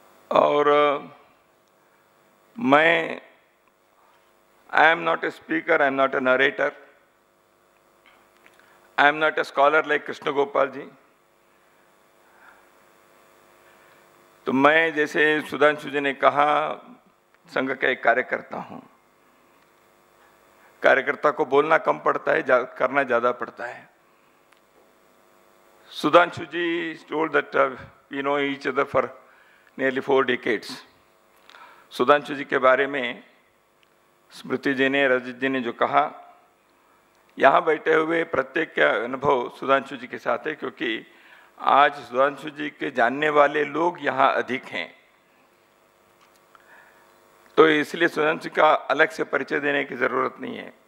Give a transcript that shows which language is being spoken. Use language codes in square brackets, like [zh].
[hi] और मैं [en] I am not a speaker, I am not a narrator, I am not a scholar like Krishna Gopal ji. [hi] तो मैं, जैसे सुधांशु जी ने कहा, संघ का एक कार्यकर्ता हूं। कार्यकर्ता को बोलना कम पड़ता है, करना ज्यादा पड़ता है। [en] Sudhanshu ji told that we know each other for nearly 4 decades. [hi] Sudhanshu जी के बारे में स्मृति जी ने, रजत जी ने जो कहा, यहाँ बैठे हुए प्रत्येक का अनुभव सुधांशु जी के साथ है, क्योंकि आज सुधांशु जी के जानने वाले लोग यहाँ अधिक हैं, तो इसलिए सुधांशु का अलग से परिचय देने की जरूरत नहीं है।